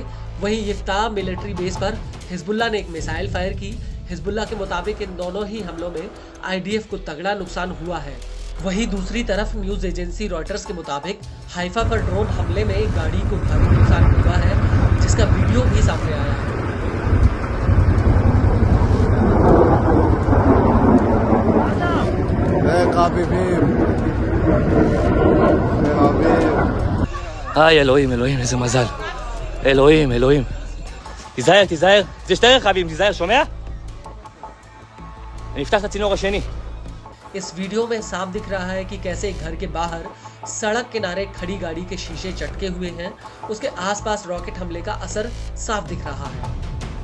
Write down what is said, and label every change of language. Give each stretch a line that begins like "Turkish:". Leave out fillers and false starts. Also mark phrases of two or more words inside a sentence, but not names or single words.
Hindi: वहीं यिफ्ताह मिलिट्री बेस पर हिजबुल्लाह ने एक मिसाइल फायर की। हिजबुल्लाह के मुताबिक इन दोनों ही हमलों में आईडीएफ को तगड़ा नुकसान हुआ है। वहीं दूसरी तरफ
English: news agency
Hindi: रॉयटर्स के मुताबिक हाइफा पर ड्रोन हमले में एक गाड़ी को भारी नुकसान हुआ है, जिसका वीडियो भी सामने आया है।
Hebrew: היי אלוהים, אלוהים, איזה מזל. אלוהים, אלוהים. תיזהר, תיזהר. זה שטרן חביב, תיזהר, שומע? נפתח את הצינור השני.
Hindi: इस वीडियो में साफ दिख रहा है कि कैसे घर के बाहर सड़क किनारे खड़ी गाड़ी के शीशे चटके हुए हैं। उसके आसपास रॉकेट हमले का असर साफ दिख रहा है।